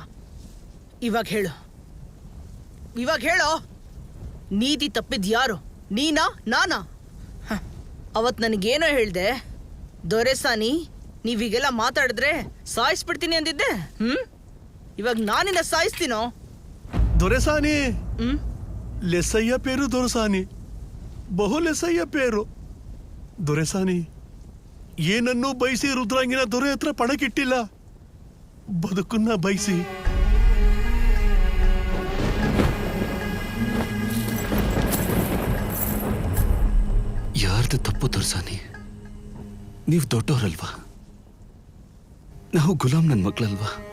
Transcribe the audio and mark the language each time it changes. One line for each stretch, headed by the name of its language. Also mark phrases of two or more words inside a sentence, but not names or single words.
Kannada: ಇವಾಗ ಹೇಳೋ, ನೀತಿ ತಪ್ಪಿದ್ ಯಾರು? ನೀನಾ ನಾನಾ? ಅವತ್ ನನಗೇನೋ ಹೇಳ್ದೆ, ದೊರೆಸಾನಿ ನೀವೀಗೆಲ್ಲ ಮಾತಾಡಿದ್ರೆ ಸಾಯಿಸ್ಬಿಡ್ತೀನಿ ಅಂದಿದ್ದೆ. ಇವಾಗ ನಾನಿನ್ನ ಸಾಯಿಸ್ತೀನೋ?
Telugu: దొరసాని లెస్సయ్య పేరు దొరసాని, ಬಹು లెస్సయ్య పేరు దొరసాని.
Kannada: ಏನನ್ನೂ ಬಯಸಿ ರುದ್ರಾಂಗಿನ ದೊರೆ ಹತ್ರ ಪಣಕ್ಕಿಟ್ಟಿಲ್ಲ, ಬದುಕನ್ನ ಬಯಸಿ. ಯಾರ್ದು ತಪ್ಪು ದೊರಸಾನಿ? ನೀವು ದೊಡ್ಡವರಲ್ವಾ? ನಾವು ಗುಲಾಮ್ ನನ್ನ ಮಕ್ಕಳಲ್ವಾ?